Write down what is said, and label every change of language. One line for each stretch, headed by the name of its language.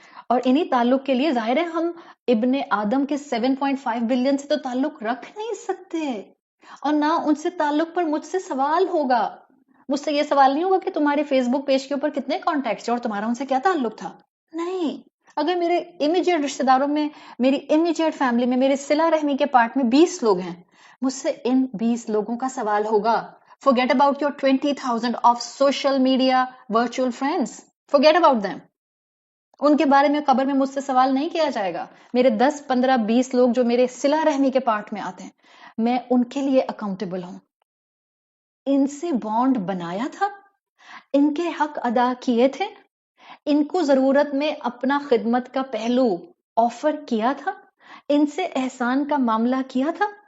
Urdu: اور انہی تعلق کے لیے ظاہر ہے ہم ابن آدم کے 7.5 بلین سے تو تعلق رکھ نہیں سکتے، اور نہ ان سے تعلق پر مجھ سے سوال ہوگا. مجھ سے یہ سوال نہیں ہوگا کہ تمہارے فیس بک پیج کے اوپر کتنے کانٹیکٹس اور تمہارا ان سے کیا تعلق تھا. نہیں، اگر میرے امیجیٹ رشتے داروں میں، میری امیجیٹ فیملی میں، میرے صلہ رحمی کے پارٹ میں 20 لوگ ہیں، مجھ سے ان 20 لوگوں کا سوال ہوگا.
English: Forget about your 20,000 of social media virtual friends. Forget about them.
Urdu: ان کے بارے میں قبر میں مجھ سے سوال نہیں کیا جائے گا. میرے 10 15 20 لوگ جو میرے صلہ رحمی کے پارٹ میں آتے ہیں میں ان کے لیے اکاؤنٹیبل ہوں. ان سے بانڈ بنایا تھا، ان کے حق ادا کیے تھے، ان کو ضرورت میں اپنا خدمت کا پہلو آفر کیا تھا، ان سے احسان کا معاملہ کیا تھا.